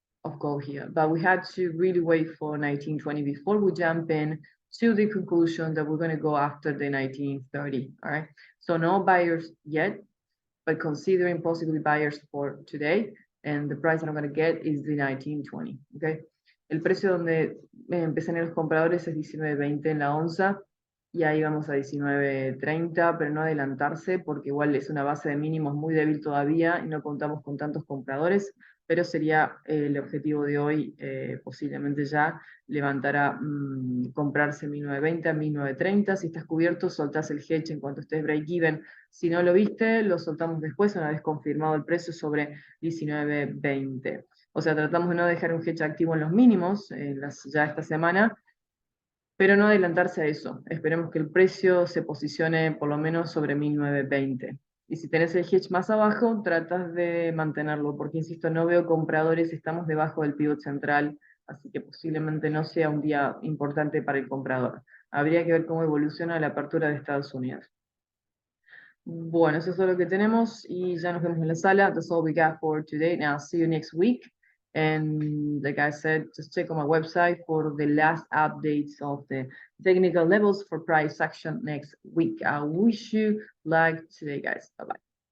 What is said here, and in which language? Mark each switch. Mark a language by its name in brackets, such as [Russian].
[English] of gold here, but we had to really wait for 1920 before we jump in to the conclusion that we're going to go after the 1930. All right, so no buyers yet, but considering possibly buyers for today, and the price that I'm going to get is the 1920. [Spanish] Okay, el precio donde empiezan los compradores es 19.20 en la onza. Y ahí vamos a 19.30, pero no adelantarse porque igual es una base de mínimos muy débil todavía y no contamos con tantos compradores, pero sería el objetivo de hoy, posiblemente ya levantar a comprarse 19.20, 19.30. Si estás cubierto, soltás el hedge en cuanto estés break-even. Si no lo viste, lo soltamos después, una vez confirmado el precio sobre 19.20. O sea, tratamos de no dejar un hedge activo en los mínimos ya esta semana, pero no adelantarse a eso. Esperemos que el precio se posicione por lo menos sobre 1920. Y si tenés el hedge más abajo, tratas de mantenerlo, porque insisto, no veo compradores, estamos debajo del pivot central, así que posiblemente no sea un día importante para el comprador. Habría que ver cómo evoluciona la apertura de Estados Unidos. Bueno, eso es todo lo que tenemos y ya nos vemos en la sala. [English] That's all we got for today. Now, see you next week. And like I said, just check on my website for the last updates of the technical levels for price action next week. I wish you luck today, guys. Bye-bye.